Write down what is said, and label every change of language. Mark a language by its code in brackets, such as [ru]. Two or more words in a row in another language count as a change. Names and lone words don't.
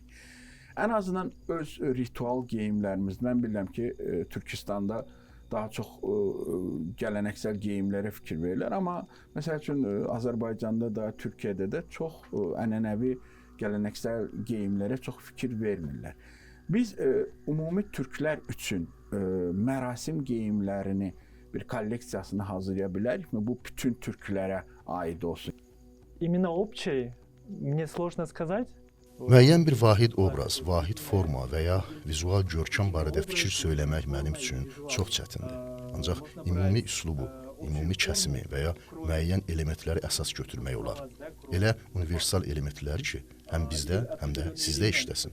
[az] Ən azından öz ritual geyimlərimiz, mən bilirəm ki, Türkistanda daha çox gələnəksel geyimlərə fikir verirlər, amma məsəl üçün Azərbaycanda da, Türkiyədə də çox ənənəvi gələnəksel geyimlərə çox fikir vermirlər. Biz ümumi türklər üçün mərasim geyimlərini bir kolleksiyasını hazırlaya bilərikmi? Bu bütün türklərə aid olsun. [ru] Именно общий, мне сложно сказать. [az] Müəyyən bir vahid obraz, vahid forma və ya vizual görkəm barədə fikir söyləmək mənim üçün çox çətindir. Ancaq ümumi üslubu, ümumi kəsimi və ya müəyyən elementləri əsas götürmək olar. Elə universal elementlər ki, həm bizdə, həm də sizdə işləsin.